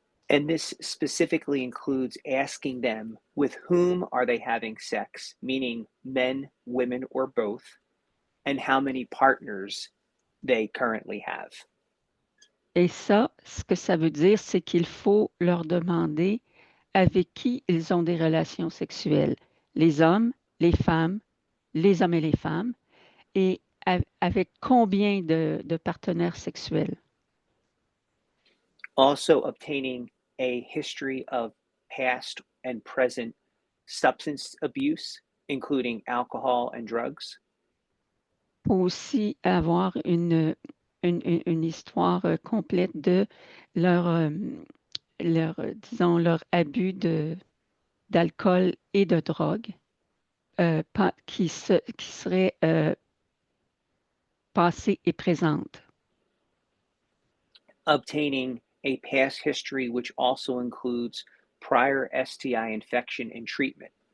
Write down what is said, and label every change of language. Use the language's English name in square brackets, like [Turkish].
[English] And this specifically includes asking them with whom are they having sex, meaning men, women, or both, and how many partners they currently have. [French] Et ça, ce que ça veut dire, c'est qu'il faut leur demander avec qui ils ont des relations sexuelles, les hommes, les femmes, les hommes et les femmes, et avec combien de partenaires sexuels. [English] Also, obtaining a history of past and present substance abuse, including alcohol and drugs. [French] Faut aussi avoir une histoire complète de leur, disons, leur abus d'alcool et de drogue qui serait passé et présente. [English] Obtaining a past history which also includes prior STI infection and treatment.